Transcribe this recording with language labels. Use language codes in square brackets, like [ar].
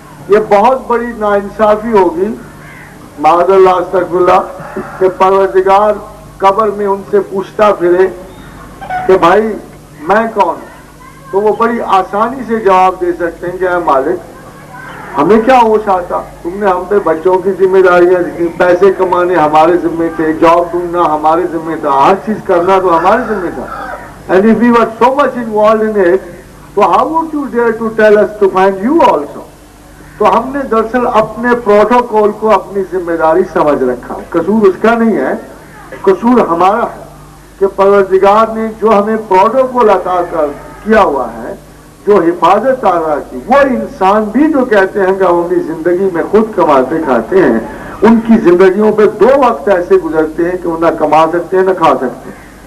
[ur] یہ بہت بڑی ناانصافی ہوگی معاذ اللہ استغفر اللہ کہ پروردگار قبر میں ان سے پوچھتا پھرے کہ بھائی میں کون ہوں، تو وہ بڑی آسانی سے جواب دے سکتے ہیں کہ اے مالک ہمیں کیا ہوش آتا، تم نے ہم پہ بچوں کی ذمہ داریاں دی، پیسے کمانے ہمارے ذمے تھے، جاب ڈھونڈنا ہمارے ذمے تھا، ہر چیز کرنا تو ہمارے ذمے تھا. [en] And if we were so much involved in it, so how would you dare to tell us to find you also؟ [ur] تو ہم نے دراصل اپنے پروٹوکول کو اپنی ذمہ داری سمجھ رکھا. قصور اس کا نہیں ہے، قصور ہمارا ہے کہ پروردگار نے جو ہمیں پروٹوکول عطا کیا ہوا ہے، جو حفاظت آ کی، وہ انسان بھی جو کہتے ہیں کہ ہم اپنی زندگی میں خود کماتے کھاتے ہیں، ان کی زندگیوں پہ 2 وقت ایسے گزرتے ہیں کہ وہ نہ کما سکتے ہیں نہ کھا سکتے ہیں.